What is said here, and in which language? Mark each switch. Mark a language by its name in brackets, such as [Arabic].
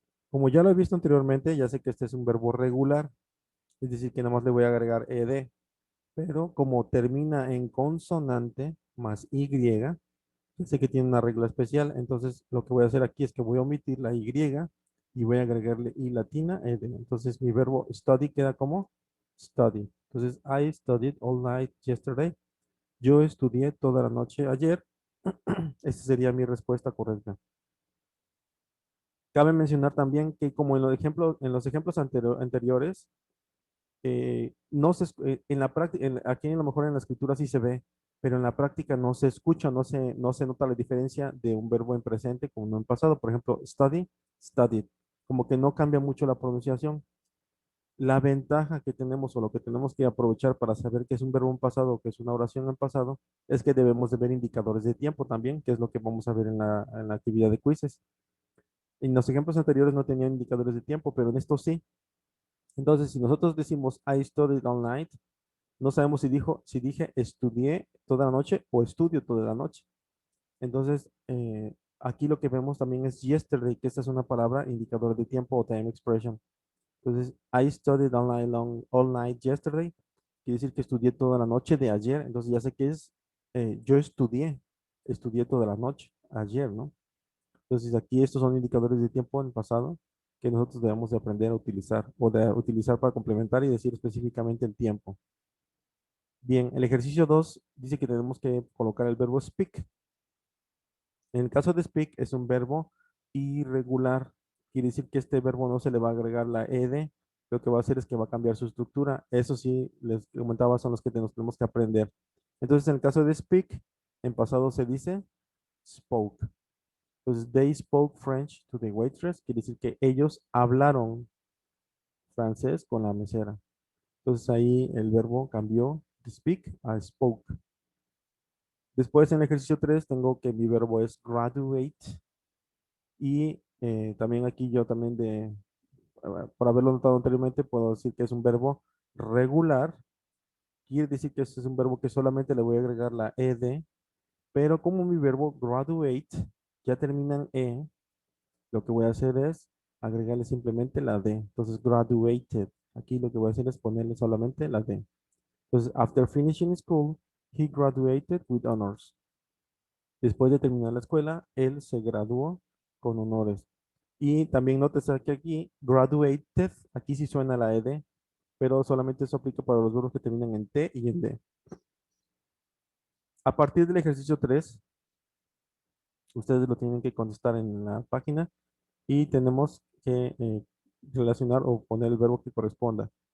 [Spanish] Como ya lo he visto anteriormente, ya sé que este es un verbo regular, es decir, que nada más le voy a agregar ed. Pero como termina en consonante más Y, ya sé que tiene una regla especial, entonces lo que voy a hacer aquí es que voy a omitir la Y y voy a agregarle I latina, ed. Entonces mi verbo study queda como study. Entonces, [English] I studied all night yesterday. [Spanish] Yo estudié toda la noche ayer. Esta sería mi respuesta correcta. Cabe mencionar también que como en los ejemplos anteriores, no se, en la práctica, aquí a lo mejor en la escritura sí se ve, pero en la práctica no se escucha, no se nota la diferencia de un verbo en presente con uno en pasado. Por ejemplo, study, studied, como que no cambia mucho la pronunciación. La ventaja que tenemos o lo que tenemos que aprovechar para saber que es un verbo en pasado o que es una oración en pasado es que debemos de ver indicadores de tiempo también, que es lo que vamos a ver en la actividad de quizzes. En los ejemplos anteriores no tenían indicadores de tiempo, pero en esto sí. Entonces, si nosotros decimos [English] I studied all night, [Spanish] no sabemos si dije estudié toda la noche o estudio toda la noche. Entonces, aquí lo que vemos también es yesterday, que esta es una palabra indicador de tiempo o [English] time expression. [Spanish] Entonces, [English] I studied all night yesterday. [Spanish] Quiere decir que estudié toda la noche de ayer. Entonces, ya sé que es, yo estudié toda la noche ayer, ¿no? Entonces, aquí estos son indicadores de tiempo en pasado que nosotros debemos de aprender a utilizar o de utilizar para complementar y decir específicamente el tiempo. Bien, el ejercicio 2 dice que tenemos que colocar el verbo speak. En el caso de speak es un verbo irregular. Quiere decir que este verbo no se le va a agregar la ed. Lo que va a hacer es que va a cambiar su estructura. Eso sí, les comentaba, son los que nos tenemos que aprender. Entonces, en el caso de speak, en pasado se dice spoke. Entonces, [English] they spoke French to the waitress. [Spanish] Quiere decir que ellos hablaron francés con la mesera. Entonces, ahí el verbo cambió de speak a spoke. Después en el ejercicio 3 tengo que mi verbo es graduate y también aquí yo también por haberlo notado anteriormente, puedo decir que es un verbo regular. Quiere decir que este es un verbo que solamente le voy a agregar la ed, pero como mi verbo graduate ya termina en lo que voy a hacer es agregarle simplemente la d. Entonces, graduated. Aquí lo que voy a hacer es ponerle solamente la d. Entonces, [English] after finishing school, he graduated with honors. [Spanish] Después de terminar la escuela, él se graduó con honores. Y también nótese que aquí, graduated, aquí sí suena la ed, pero solamente eso aplica para los verbos que terminan en T y en D. A partir del ejercicio 3, ustedes lo tienen que contestar en la página y tenemos que relacionar o poner el verbo que corresponda.